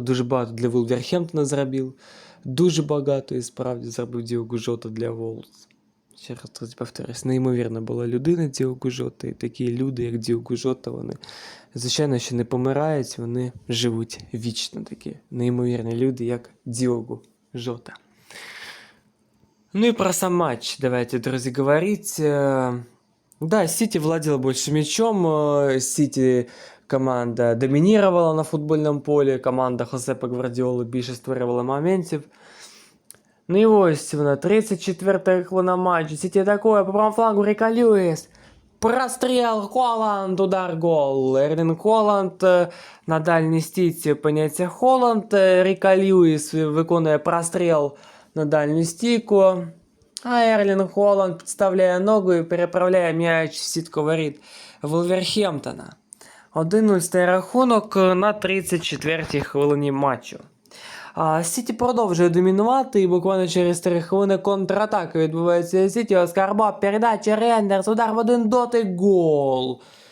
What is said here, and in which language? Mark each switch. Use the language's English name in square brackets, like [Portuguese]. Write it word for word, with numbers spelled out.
[Ukrainian] Дуже багато для Вулверхемптона зробив. Дуже багато і справді зробив Діогу Жота для Волс. Ще раз тут повторюсь, неймовірна була людина Діогу Жота, і такі люди, як Діогу Жота, вони, звичайно, що не помирають, вони живуть вічно такі. Неймовірні люди, як Діогу Жота. [Russian] Ну и про сам матч давайте, друзья, говорить. Э, Да, Сити владела больше мячом, э, Сити команда доминировала на футбольном поле, [Ukrainian] команда Хосепа Гвардіоли більше створювала моментів. Ну і ось вона, тридцять четверта хвилина матчу, Сіті такое, по правому флангу Ріка Льюіс. Простріл, Холланд, удар, гол. Ерлін Холланд е, на дальній стійці опиняється Холланд. е, Ріка Льюіс виконує простріл на дальню стійку. А Ерлін Холланд підставляє ногу і переправляє м'яч в сітку воріт Вулверхемптона. один нуль стає рахунок е, на тридцять четвертій хвилині матчу. А, Сіті продовжує домінувати, і буквально через три хвилини контратака відбувається у Сіті. Оскарба, передача, Рейндерс, удар в один дотик, гол.